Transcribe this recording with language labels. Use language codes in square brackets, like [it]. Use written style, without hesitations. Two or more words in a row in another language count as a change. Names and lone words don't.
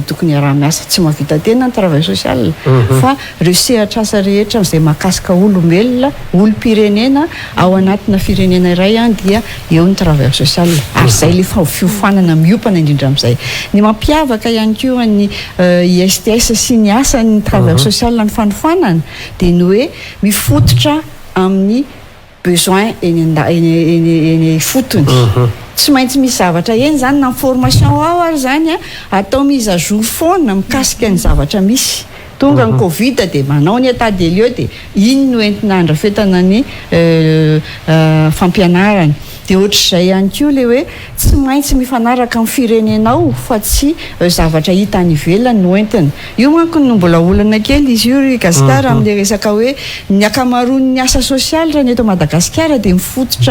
[mg] tokony iara-miasa tsy mahavita tena ny [fr] travail social [mg] fa reo sehatra asa rehetra izay mahakasika olombelona olom-pirenena ao anatina firenena iray dia eo ny [fr] travail social [mg] ary zay le fiofanana miopana indrindra amin'izay ny mampiavaka ihany koa ny ISTS sy ny asa ny [fr] travail social [mg] ny fanofanana dia ny hoe mifototra amin'ny besoin eny fotony tsy maintsy misy zavatra eny zany na formation ao ary zany atao [fr] mise à jour [mg] foana mikasika ny zavatra misy tonga ny covid dia manao ny [fr] état des lieux [mg] dia iny no entina andrafetana ny fampianarana dia ohatr'izay ihany koa le hoe tsy maintsy mifanaraka amin'ny firenenao fa tsy zavatra hita any ivelany no entina io manko no mbola olana kely izy io gasikara amin'le resaka hoe ny akamaroan'ny asa social raha ny eto Madagasikara dia mifototra